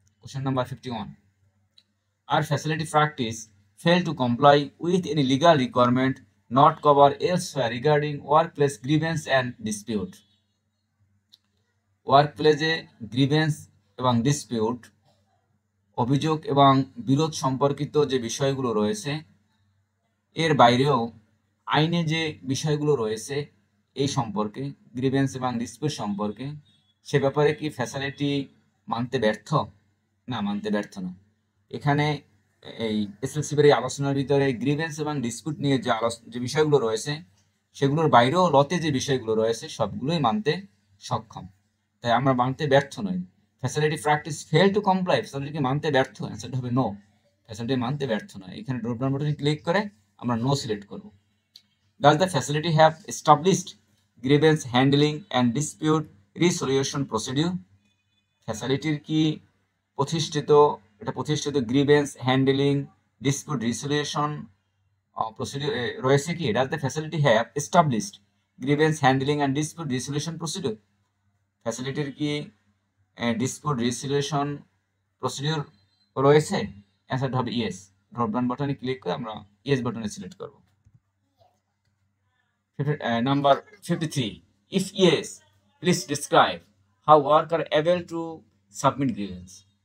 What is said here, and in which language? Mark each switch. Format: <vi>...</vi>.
<en>Question number 51, আর facility practice fail to comply with any legal requirement not covered elsewhere regarding workplace grievance and dispute.</en> <bn>ওয়ার্কপ্লেসে grievance এবং dispute, অভিযোগ এবং বিরোধ সম্পর্কিত যে বিষয়গুলো রয়েছে এর বাইরেও আইনে যে বিষয়গুলো রয়েছে এই সম্পর্কে, গ্রিভেন্স এবং ডিসপিউট সম্পর্কে, সে ব্যাপারে কি ফ্যাসিলিটি মানতে ব্যর্থ? না, মানতে ব্যর্থ না। এখানে এই এসএলসির এই আলোচনার ভিতরে গ্রিভেন্স এবং ডিসপিউট নিয়ে যে বিষয়গুলো রয়েছে সেগুলোর বাইরেও লতে যে বিষয়গুলো রয়েছে সবগুলোই মানতে সক্ষম। তাই আমরা মানতে ব্যর্থ নই।</bn> <en>facility practice fail to comply,</en> <bn>facility মানতে ব্যর্থ, অ্যান্সারটা হবে নো। ফ্যাসিলিটি মানতে ব্যর্থ নয়। এখানে ড্রপ ডাউন বাটনে ক্লিক করে আমরা নো সিলেক্ট করব।</bn> <en>Does the facility have established grievance handling and dispute resolution procedure?</en> <bn>ফ্যাসিলিটির কি প্রতিষ্ঠিত grievance handling dispute resolution procedure রয়েছে কি?</bn> <en>Does the facility have established grievance handling and dispute resolution procedure?</en> <bn>ফ্যাসিলিটির কি dispute resolution procedure রয়েছে? অ্যান্সারটা হবে yes. Drop down বাটনে click করে আমরা ইয়েস বাটনে সিলেক্ট করব।</bn> <en>Number 53, if yes, please describe how worker able to submit grievance.</en>